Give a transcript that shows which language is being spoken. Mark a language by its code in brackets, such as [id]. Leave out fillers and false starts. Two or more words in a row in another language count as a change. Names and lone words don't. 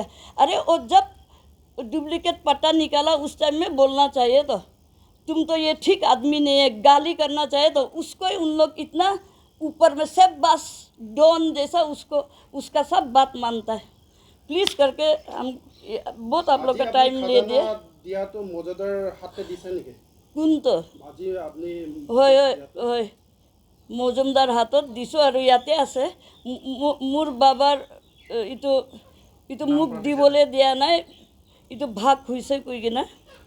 [hi] अरे वो जब डुप्लीकेट पट्टा निकाला उस टाइम में बोलना चाहिए तो तुम तो ये ठीक आदमी नहीं है, गाली करना चाहिए तो उसको ही उन लोग इतना ऊपर में सब बस डॉन जैसा उसका सब बात मानता है। प्लीज़ करके हम बहुत आप लोग का टाइम ले दिए। [as] দিয়াটো মজাদাৰ হাতে দিছে নেকি? কোনটো? আজি আপুনি হয় মজুমদাৰ হাতত দিছোঁ আৰু ইয়াতে আছে। মোৰ বাবাৰ এইটো মোক দিবলৈ দিয়া নাই, এইটো ভাগ হৈছে কৈ কিনে।